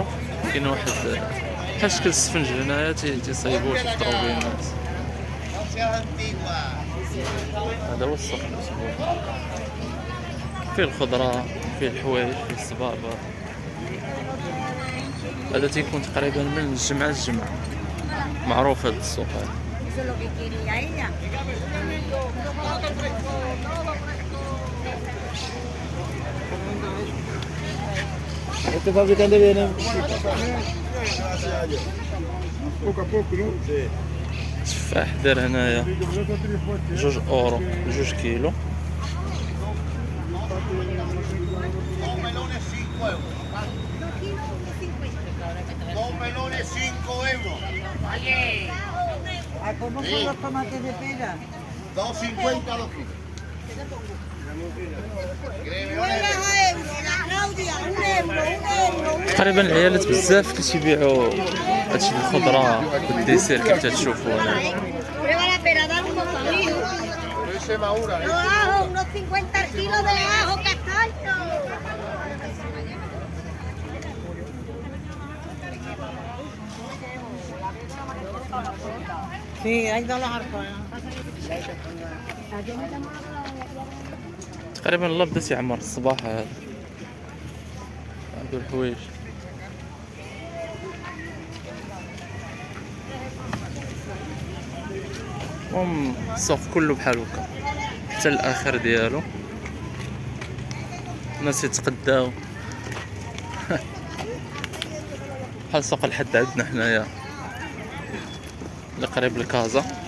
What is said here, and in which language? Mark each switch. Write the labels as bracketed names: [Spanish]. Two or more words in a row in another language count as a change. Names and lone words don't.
[Arabic] كاين واحد بحال شكل السفنج هنايا تيصايبوه تفطروا به الناس. هذا هو السوق الاسبوعي، فيه الخضره، فيه الحوايج، فيه الصبابه. هذا تيكون تقريبا من الجمعه للجمعه، معروف هذا السوق هذا. [Spanish] Este fabricante viene poco a poco, ¿no? Sí. [Arabic] تفاح دار هنايا 2 اورو 2 كيلو. [Spanish] Dos melones 5 euros. Vale. ¿Cómo son los tomates de pera? 2,50 los kilos. [Arabic] تقريبا العيالات بزاف كيبيعوا هادشي الخضره والديسير كيف تشوفوا هنا. [Spanish] Sí, hay dos los arcones. [Arabic] تقريبا الله بدا يعمر الصباح هذا. هادو الحوايج المهم السوق كله بحال هكا حتى الاخر ديالو، الناس يتقداو بحال سوق الحد عندنا حنايا اللي قريب لكازا.